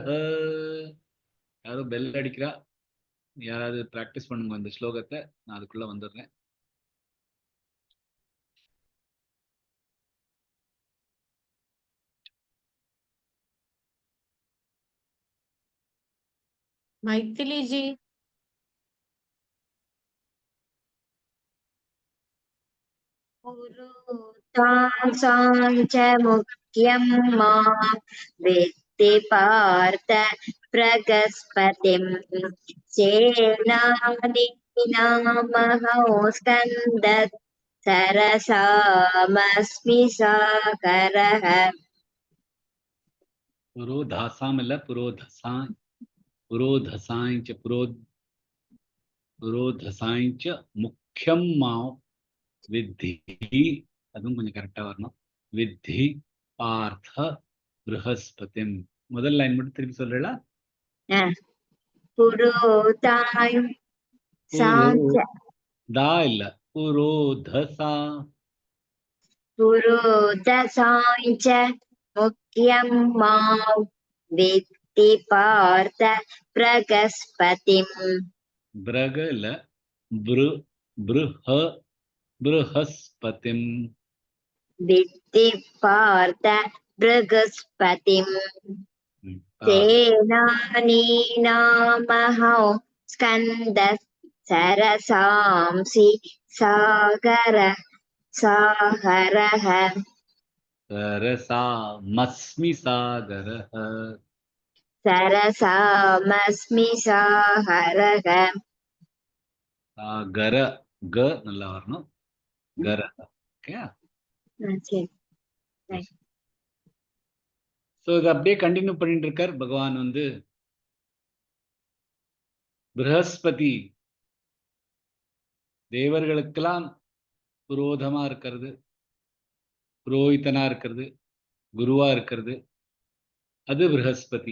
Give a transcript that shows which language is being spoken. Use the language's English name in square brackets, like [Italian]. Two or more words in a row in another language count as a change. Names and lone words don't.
[Tamil] யாரும் பெல் அடிக்கிறா, யாராவது பிராக்டிஸ் பண்ணுங்க அந்த ஸ்லோகத்தை, நான் அதுக்குள்ள வந்துடுறேன். மைथिली जी. [Sanskrit] पुरोतांसाञ्च मुख्यं मां वेत्ति पार्थ प्रगस्पतिं सेनानीनामहौ स्कन्दत् सरसामस्मि सागरः. [Tamil] புரோதாசாம் இல்ல, [Sanskrit] पुरोधसाञ्च पुरोधसाञ्च मुख्यं मां वित्ति, [Tamil] அதுவும் கொஞ்சம் கரெக்டா வரணும், [Sanskrit] वित्ति पार्थ बृहस्पतिम्. [Tamil] முதல் லைன் மட்டும் திருப்பி சொல்றீங்களா? [Sanskrit] पुरोतांसाञ्च [Tamil] தா இல்ல, [Sanskrit] पुरोदसाञ्च मुख्यं मां वेत्ति पार्थ प्रगस्पतिम्. [Tamil] பிரக இல்ல, ப்ருஹஸ்பதிம். [Sanskrit] वेत्ति पार्थ बृहस्पतिम् सेनानीनामहौ स्कन्दः सरसांसि सागरः सरसामस्मि सागरः सरसामस्मि सागरः [Tamil] சாகர க நல்லா வரணும் கர ஓகே. சரி. ஸோ இது அப்படியே கண்டினியூ பண்ணிட்டு இருக்கார் பகவான் வந்து. ப்ரஹஸ்பதி தேவர்களுக்கெல்லாம் புரோதமா இருக்கிறது, புரோஹிதனா இருக்கிறது, குருவா இருக்கிறது, அது ப்ரஹஸ்பதி.